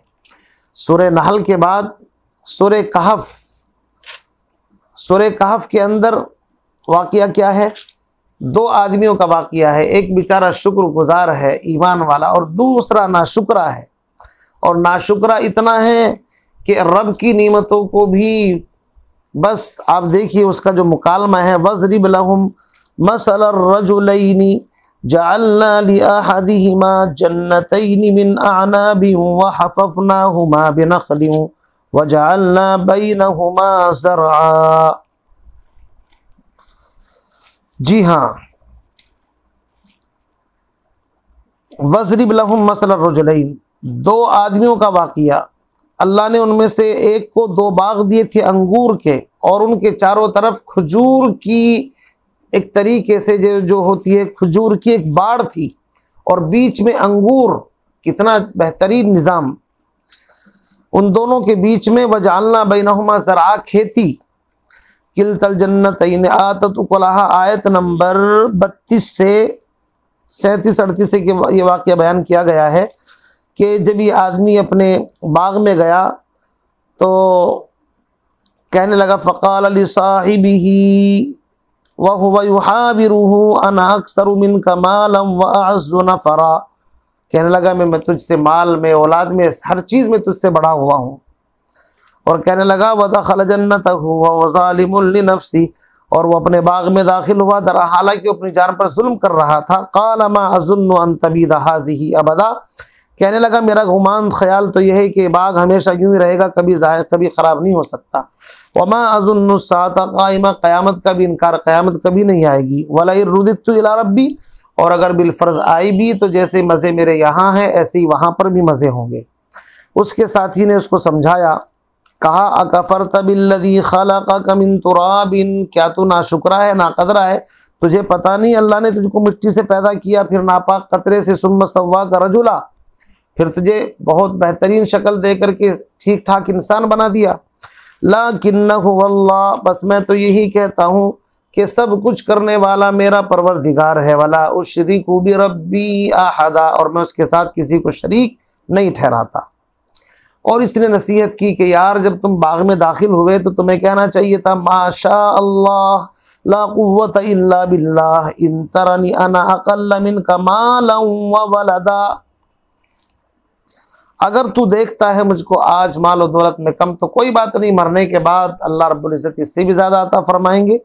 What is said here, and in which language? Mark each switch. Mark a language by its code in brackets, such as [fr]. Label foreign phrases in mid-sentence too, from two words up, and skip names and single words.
[hi] सूरह नहल के बाद सूरह कहफ के अंदर वाक़या क्या है? 2 आदमियों का वाक़या है। एक बेचारा शुक्रगुजार है, ईमान वाला, और दूसरा नाशुक्रा है। और नाशुक्रा इतना है कि रब की नेमतों को भी, बस आप देखिए उसका जो मुकालमा है, [ar] واضرب لهم مثلا رجلين جعلنا لأحدهما جنتين من أعناب وحففناهما بنخل وجعلنا بينهما زرعا. [hi] जी हाँ, [ar] واضرب لهم مثل رجلين, [hi] दो आदमियों का वाक़िया। अल्लाह ने उनमें से एक को दो बाग दिए थे अंगूर के, और उनके चारों तरफ खजूर की एक तरीके से जो होती है खजूर की एक बाड़ थी, और बीच में अंगूर। कितना बेहतरीन निज़ाम उन दोनों के बीच में। [ar] وجعلنا بينهما زرعا, खेती। كلتا الجنتين آتت أكلها, [hi] आयत नंबर 32 से 37-38 से ये वाक़या बयान किया गया है कि जब ये आदमी अपने बाग में गया तो कहने लगा, [ar] فقال لصاحبه وهو يحاوره أنا أكثر منك مالا وأعز نفرا, [hi] कहने लगा मैं तुझसे माल में, औलाद में, हर चीज़ में तुझसे बड़ा हुआ हूँ। और कहने लगा [ar] ودخل جنته وظالم لنفسي, [hi] और वो अपने बाग में दाखिल हुआ हालांकि अपनी जान पर जुल्म कर रहा था। [ar] قال ما أظن أن تبيد هذه أبدا, [hi] कहने लगा मेरा गुमान ख्याल तो यह है कि बाग हमेशा यूं ही रहेगा, कभी ख़राब नहीं हो सकता। [ar] وما أظن الساعة قائمة, [hi] क़यामत का भी इनकार, क़यामत कभी नहीं आएगी। [ar] ولئن رددت إلى ربي, [hi] और अगर बिलफ़र्ज़ आई भी तो जैसे मज़े मेरे यहाँ हैं ऐसे ही वहाँ पर भी मज़े होंगे। उसके साथी ने उसको समझाया, कहा [ar] أكفرت بالذي خلقك من تراب, [hi] क्या तू नाशुक्रा है, नाक़दरा है, तुझे पता नहीं अल्लाह ने तुझको मिट्टी से पैदा किया, फिर नापाक कतरे से, [ar] ثم سواك رجلا, [hi] फिर तुझे बहुत बेहतरीन शक्ल दे करके ठीक ठाक इंसान बना दिया। [ar] لكنه والله, [hi] बस मैं तो यही कहता हूँ कि सब कुछ करने वाला मेरा परवरदिगार है। [ar] ولا أشرك بربي أحدا, [hi] और मैं उसके साथ किसी को शरीक नहीं ठहराता। और इसने नसीहत की कि यार जब तुम बाग में दाखिल हुए तो तुम्हें कहना चाहिए था, [ar] ما شاء الله لا قوة إلا بالله إن ترن أنا أقل منك مالا وولدا, [hi] अगर तू देखता है मुझको आज माल और दौलत में कम तो कोई बात नहीं, मरने के बाद अल्लाह रब्बुल इज़्ज़त इससे भी ज़्यादा अता फरमाएंगे।